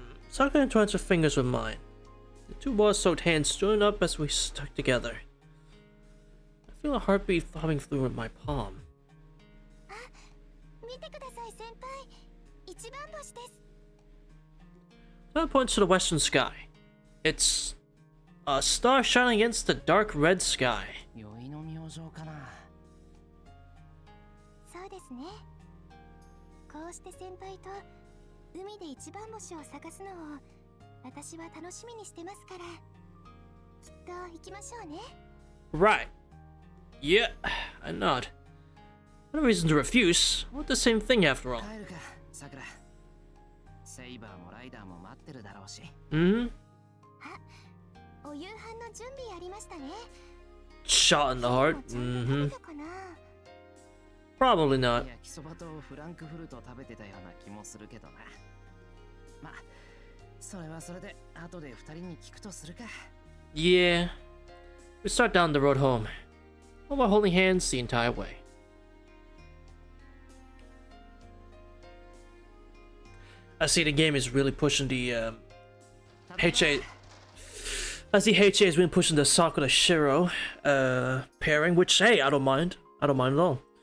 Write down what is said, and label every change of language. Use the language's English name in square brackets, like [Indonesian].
[English] Sakura entwines her fingers with mine. The two water-soaked hands joined up as we stuck together. I feel a heartbeat throbbing through my palm. [Japanese] 見てください先輩。一番星です。 [English] That points to the western sky. It's a star shining against the dark red sky. [Japanese] 酔いの明星かな。そうですね。こうして先輩と海で一番星を探すのを私は楽しみにしてますから、きっと行きましょうね。 [English] Right. Yeah, I nod. No reason to refuse. I want the same thing after all. [Japanese] 帰るか、さくら。セイバーもライダーも待ってるだろうし。 Mm-hmm. お夕飯の準備ありましたね。 [English] Shot in the heart. [Japanese] ちゃんと Mm-hmm. 食べたかな。 [English] Probably not. [Japanese] 焼きそばとフランクフルト食べてたような気もするけどな。まあ、それはそれで後で二人に聞くとするか。 [English] Yeah. We start down the road home. All while holding hands the entire way. I see the game is really pushing the HA. I see HA has been pushing the Sakura Shiro pairing, which hey, I don't mind. I don't mind at all.